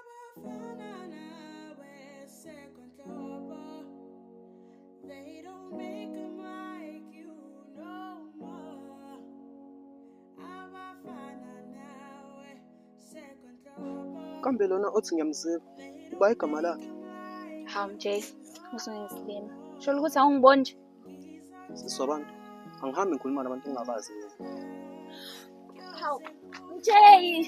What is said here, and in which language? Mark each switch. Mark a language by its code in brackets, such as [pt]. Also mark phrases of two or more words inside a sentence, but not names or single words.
[en] They don't make 'em like you no more. [zu] Abafana nawe sekonhlobo. Kambe lona othi ngiyamzika. Uba igama lakhe. Hawu Jay, usungisilima. Sho ukuthi awungiboni nje. Sisiwabantu. Angihambi ngikhuluma nabantu engingabazi mina. Hawu Jay.